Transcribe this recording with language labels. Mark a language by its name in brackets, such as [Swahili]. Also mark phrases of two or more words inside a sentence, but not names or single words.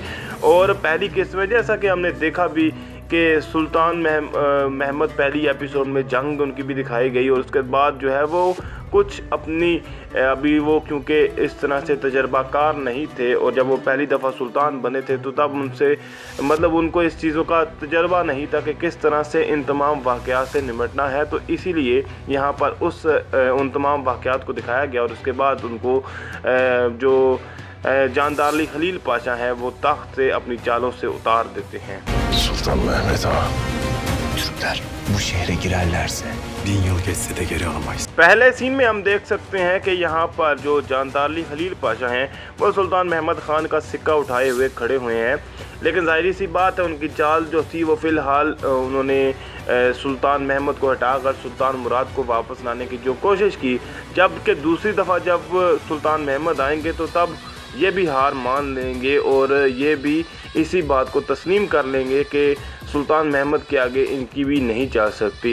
[Urdu] اور پہلی قسط میں جیسا کہ ہم نے دیکھا بھی کہ سلطان محمد پہلی ایپیسوڈ میں جنگ ان کی بھی دکھائی گئی اور اس کے بعد جو ہے وہ کچھ اپنی ابھی وہ کیونکہ اس طرح سے تجربہ کار نہیں تھے اور جب وہ پہلی دفعہ سلطان بنے تھے تو تب ان سے مطلب ان کو اس چیزوں کا تجربہ نہیں تھا کہ کس طرح سے ان تمام واقعات سے نمٹنا ہے. تو اسی لیے یہاں پر ان تمام واقعات کو دکھایا گیا اور اس کے بعد ان کو جو جاندار علی خلیل پاشا ہیں وہ تخت سے اپنی چالوں سے اتار دیتے ہیں. [Turkish] Sultan Mehmet Ağa. Türkler bu şehre girerlerse 1000 yıl geçse de geri alamayız. [Urdu] پہلے سین میں ہم دیکھ سکتے ہیں کہ یہاں پر جو جاندار علی خلیل پاشا ہیں وہ سلطان محمد خان کا سکہ اٹھائے ہوئے کھڑے ہوئے ہیں. لیکن ظاہر سی بات ہے ان کی چال جو تھی وہ فی الحال انہوں نے سلطان محمد کو ہٹا کر سلطان مراد کو واپس لانے کی جو کوشش کی، جبکہ دوسری دفعہ جب سلطان محمد آئیں گے تو تب یہ بھی ہار مان لیں گے اور یہ بھی اسی بات کو تسلیم کر لیں گے کہ سلطان محمد کے آگے ان کی بھی نہیں چل سکتی.